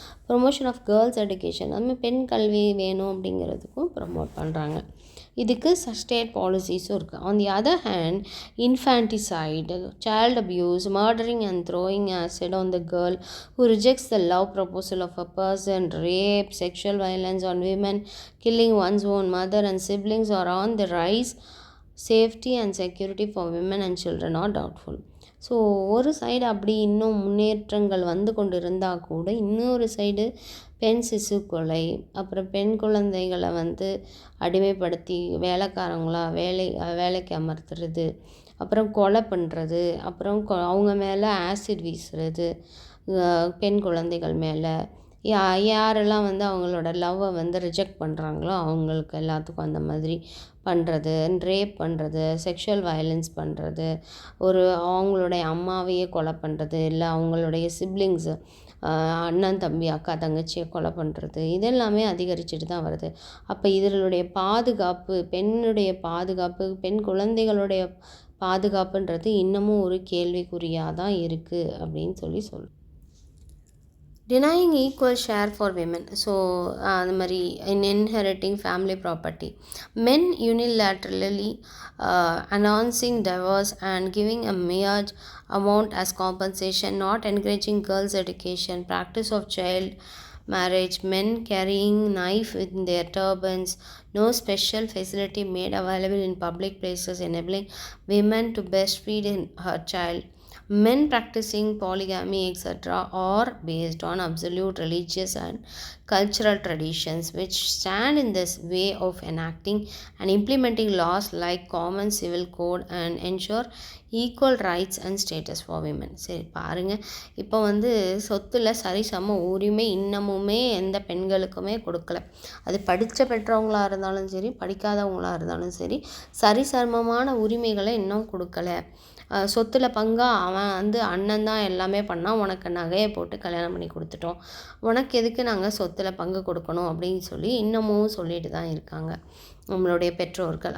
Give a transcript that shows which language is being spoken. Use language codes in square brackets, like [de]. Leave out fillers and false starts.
[en] promotion of girls education, [ta] அதுமாதிரி பெண் கல்வி வேணும் அப்படிங்கிறதுக்கும் ப்ரொமோட் பண்ணுறாங்க. இதுக்கு ஸ்டேட் பாலிசிஸும் இருக்குது. [en] On the other hand, infanticide, child abuse, murdering and throwing acid on the girl who rejects the love proposal of a person, rape, sexual violence on women, killing one's own mother and siblings are on the rise. Safety and security for women and children are doubtful. [ta] So ஒரு side அப்படி இன்னும் முன்னேற்றங்கள் வந்து கொண்டு இருந்தால் கூட, இன்னொரு side பெண் சிசு கொலை, அப்புறம் பெண் குழந்தைகளை வந்து அடிமைப்படுத்தி வேலைக்காரங்களாக வேலைக்கு அமர்த்துறது, அப்புறம் கொலை பண்ணுறது, அப்புறம் அவங்க மேலே ஆசிட் வீசுறது, பெண் குழந்தைகள் மேலே யாரெல்லாம் வந்து அவங்களோட லவ்வை வந்து ரிஜெக்ட் பண்ணுறாங்களோ அவங்களுக்கு எல்லாத்துக்கும் அந்த மாதிரி பண்ணுறது, ரேப் பண்ணுறது, செக்ஷுவல் வயலன்ஸ் பண்ணுறது, அவங்களுடைய அம்மாவையே கொலை பண்ணுறது, இல்லை அவங்களுடைய சிப்ளிங்ஸு, அண்ணன் தம்பி அக்கா தங்கச்சியை கொலை பண்ணுறது, இதெல்லாமே அதிகரிச்சுட்டு தான் வருது. அப்போ இதனுடைய பாதுகாப்பு, பெண்ணுடைய பாதுகாப்பு, பெண் குழந்தைகளுடைய பாதுகாப்புன்றது இன்னமும் ஒரு கேள்விக்குறியாக தான் இருக்குது அப்படின்னு சொல்கிறோம். [en] Denying equal share for women. So [ta] அந்த மாதிரி [en] in inheriting family property. Men unilaterally announcing divorce and giving a mere amount as compensation, not encouraging girls' education, practice of child marriage, men carrying knife in their turbans, no special facility made available in public places enabling women to breastfeed her child. Men practicing polygamy, etc., are based on absolute religious and cultural traditions which stand in this way of enacting and implementing laws like common civil code and ensure equal rights and status for women. [ta] சரி பாருங்கள், இப்போ வந்து சொத்தில் சரிசம உரிமை இன்னமுமே எந்த பெண்களுக்குமே கொடுக்கல. அது படித்த பெற்றவங்களாக இருந்தாலும் சரி, படிக்காதவங்களாக இருந்தாலும் சரி, சரிசமமான உரிமைகளை இன்னும் கொடுக்கல. சொத்தில் பங்காக அவன் வந்து அண்ணன் தான் எல்லாமே பண்ணால், உனக்கு நகையை போட்டு கல்யாணம் பண்ணி கொடுத்துட்டோம், உனக்கு எதுக்கு நாங்கள் சொத்தில் பங்கு கொடுக்கணும் அப்படின்னு சொல்லி இன்னமும் சொல்லிட்டு தான் இருக்காங்க நம்மளுடைய பெற்றோர்கள்.